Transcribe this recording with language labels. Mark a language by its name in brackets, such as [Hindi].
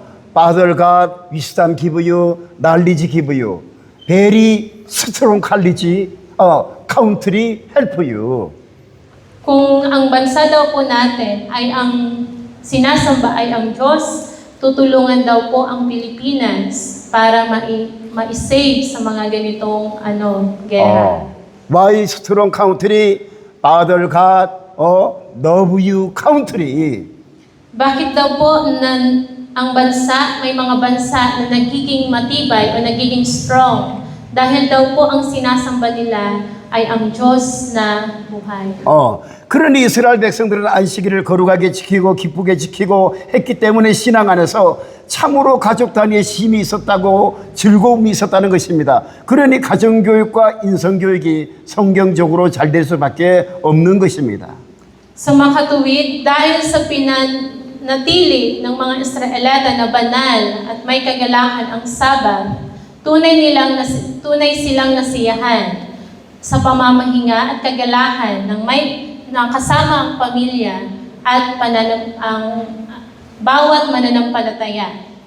[English] Father God, wisdom give you, knowledge give you. Very strong college, country help you. [Filipino] Kung ang bansa daw po natin ay ang sinasamba ay ang Diyos, tutulungan daw po ang Pilipinas para ma-save sa mga ganitong gera. [English] Why strong country? Father God, love you country. [Filipino] Bakit daw po ang bansa, may mga bansa na nagiging matibay o nagiging strong? Dahil daw po ang sinasamba nila ay ang Diyos na buhay. [Korean] 그러니 이스라엘 백성들은 안식일을 거룩하게 지키고 기쁘게 지키고 했기 때문에 신앙 안에서 참으로 가족 단위의 힘이 있었다고 즐거움이 있었다는 것입니다. 그러니 가정교육과 인성교육이 성경적으로 잘 될 수밖에 없는 것입니다. [Filipino] Sa makatuwid, dahil sa pinanatili ng mga Israelita na banal at may kagalakan ang Sabat, tunay silang nasiyahan sa pamamahinga at kagalahan ng kasama ang pamilya at ang bawat mananampalataya.